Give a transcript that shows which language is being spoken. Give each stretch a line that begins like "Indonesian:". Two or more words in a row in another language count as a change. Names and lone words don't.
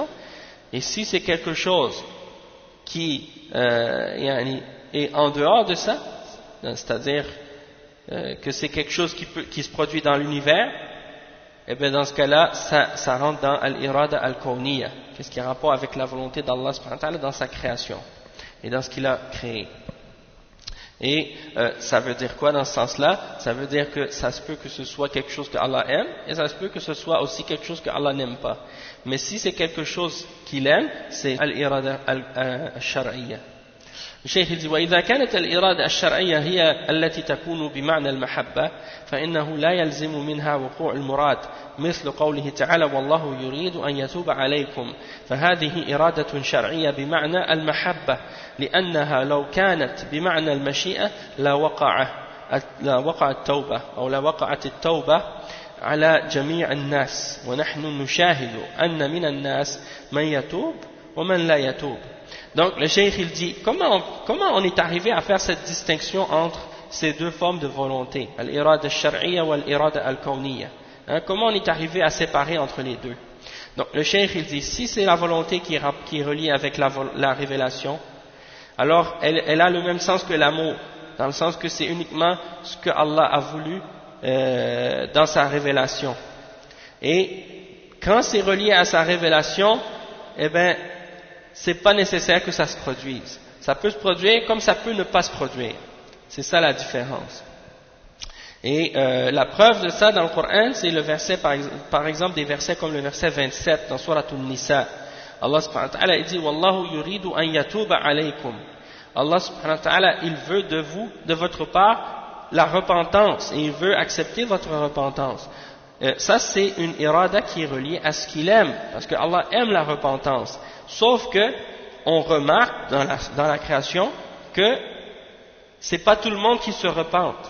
French: Et si c'est quelque chose qui est en dehors de ça, c'est-à-dire que c'est quelque chose qui se produit dans l'univers, et bien dans ce cas-là, ça rentre dans
Arabic: الإرادة الكونية,
French: qu'est-ce qui a rapport avec la volonté d'
Arabic: الله سبحانه وتعالى
French: dans sa création et dans ce qu'il a créé. Et ça veut dire quoi dans ce sens-là? Ça veut dire que ça se peut que ce soit quelque chose que Allah aime, et ça se peut que ce soit aussi quelque chose que Allah n'aime pas. Mais si c'est quelque chose qu'il aime, c'est
Arabic: الإرادة الشرعية. الشيخ يقول وإذا كانت الإرادة الشرعية هي التي تكون بمعنى المحبة فإنه لا يلزم منها وقوع المراد مثل قوله تعالى والله يريد أن يتوب عليكم فهذه إرادة شرعية بمعنى المحبة لأنها لو كانت بمعنى المشيئة لا وقع التوبة أو لا وقعت التوبة على جميع الناس ونحن نشاهد أن من الناس من يتوب ومن لا يتوب.
French: Donc le cheikh il dit comment on est arrivé à faire cette distinction entre ces deux formes de volonté,
Arabic: الإرادة الشرعية ou الإرادة الكونية,
French: comment on est arrivé à séparer entre les deux. Donc le cheikh il dit si c'est la volonté qui est reliée avec la révélation, alors elle a le même sens que l'amour, dans le sens que c'est uniquement ce que Allah a voulu dans sa révélation. Et quand c'est relié à sa révélation, eh bien c'est pas nécessaire que ça se produise. Ça peut se produire comme ça peut ne pas se produire. C'est ça la différence. Et la preuve de ça dans le Coran, c'est le verset, par exemple des versets comme le verset 27 dans Surat An-Nisa.
Arabic: الله سبحانه وتعالى dit والله يريد أن يتوب عليكم. الله سبحانه وتعالى,
French: il veut de vous, de votre part, la repentance, et il veut accepter votre repentance. Ça c'est une irada qui est reliée à ce qu'il aime, parce que Allah aime la repentance. Sauf que on remarque dans la création que c'est pas tout le monde qui se repente.